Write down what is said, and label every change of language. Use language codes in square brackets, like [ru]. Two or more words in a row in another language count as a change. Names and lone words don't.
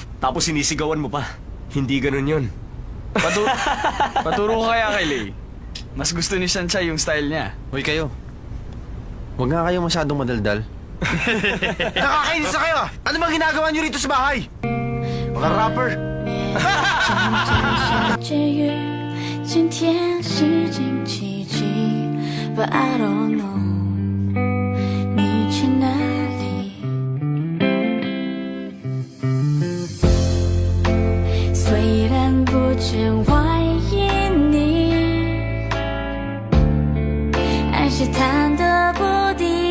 [tl] Tapos sinisigawan mo pa. Hindi ganun yun. Paturo ko kaya kay Lay. Mas gusto ni Sanchay yung style niya. Hoy kayo. Huwag nga kayo masyadong madaldal. Nakakainis na kayo, ah! Ano bang ginagawa niyo rito sa bahay? Mga rapper. [zh] 下着雨，今天是星期几 ？ [en] But I don't know， [zh] 你去哪里？虽然不曾怀疑你，还是忐忑不定。